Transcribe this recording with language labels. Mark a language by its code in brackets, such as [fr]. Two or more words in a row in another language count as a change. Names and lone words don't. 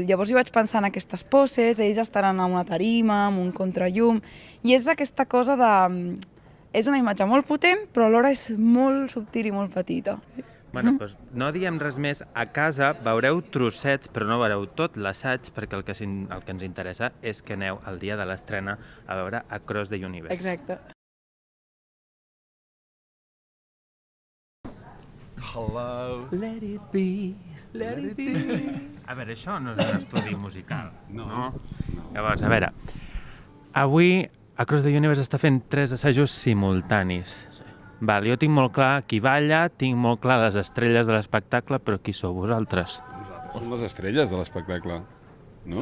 [ca] Llavors jo vaig pensar en aquestes poses, ells estaran a una tarima, amb un contrallum, i és aquesta cosa de... És una imatge molt potent, però alhora és molt subtil i molt petita. Bueno, doncs no diem res més. A casa veureu trossets, però no veureu tot l'assaig, perquè el que ens interessa és que aneu el dia de l'estrena a veure Across the Universe. Exacte. [en] Hello. Let it be, let it be. [ca] A veure, això no és un estudi musical, no? Llavors, a veure, avui Across the Universe està fent 3 assajos simultanis. Val, jo tinc molt clar qui balla, tinc molt clar les estrelles de l'espectacle, però qui sou vosaltres? Nosaltres som les estrelles de l'espectacle, no?